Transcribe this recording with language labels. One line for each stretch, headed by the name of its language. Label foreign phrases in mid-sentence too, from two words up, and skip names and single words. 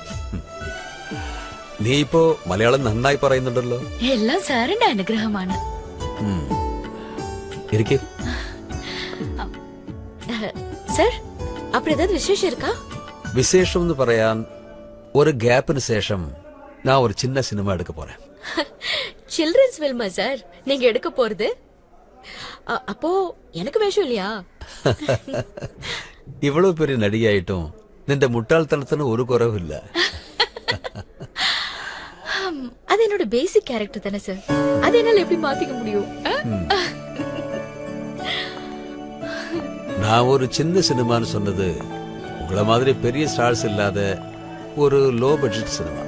Malayalam: നീ ഇപ്പോ മലയാളം നന്നായി പറയുന്നുണ്ടല്ലോ. എല്ലാം സാറിന്റെ അനുഗ്രഹമാണ്. ഇരിക്കേ. സർ, അപ്പുറം ഏതാ വിശേഷം ഇരിക്കാ? വിശേഷം എന്ന് പറയാൻ ഒരു ഗ്യാപ്പിന് ശേഷം ഞാൻ ഒരു
Tamil: சின்ன சினிமா எடுக்க போறேன்.
English: children's film
Tamil: சார் நீங்க எடுக்க போறது? அப்போ எனக்கு வேஷம் இல்லையா? இவ்வளவு பெரிய நடிகையாயிட்டும்
Malayalam: നിന്റെ മുട്ടാൾത്തനത്തിന് ഒരു കുറവില്ല.
Tamil: அது என்னோட
English: basic character
Tamil: தானே சார், அது என்னால எப்படி மாத்திக்க முடியும்? நான் ஒரு சின்ன சினிமான்னு சொன்னது உங்களை மாதிரி பெரிய ஸ்டார்ஸ் இல்லாத ஒரு
English: low budget
Tamil: சினிமா.